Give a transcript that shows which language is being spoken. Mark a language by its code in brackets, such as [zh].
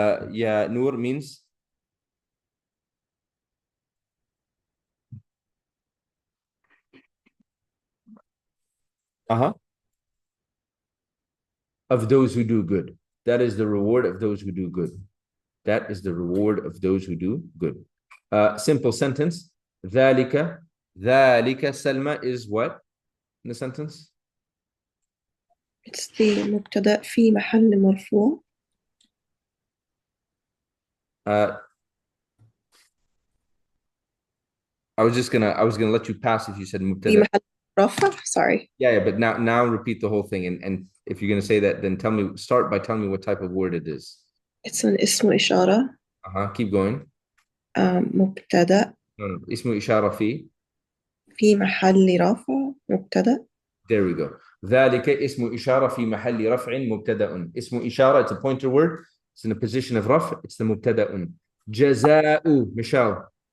[en] يا نور means of those who do good. That is the reward of those who do good. That is the reward of those who do good. Simple sentence. ذلك Salma is what in the sentence? It's the [ar] مبتدأ في محل مرفوع. [en] I was gonna let you pass if you said مبتدأ. [ar] في محل رفع. Sorry. [en] Yeah, but now repeat the whole thing, and if you're gonna say that, then start by telling me what type of word it is. It's an اسم إشارة. Keep going. [ar] مبتدأ. No. اسم إشارة في محل رفع مبتدأ. [en] There we go. [ar] ذلك اسم إشارة في محل رفع مبتدأ. [en] اسم إشارة, it's a pointer word. It's in a position of رفع. It's the مبتدأ. جزاء, Michelle.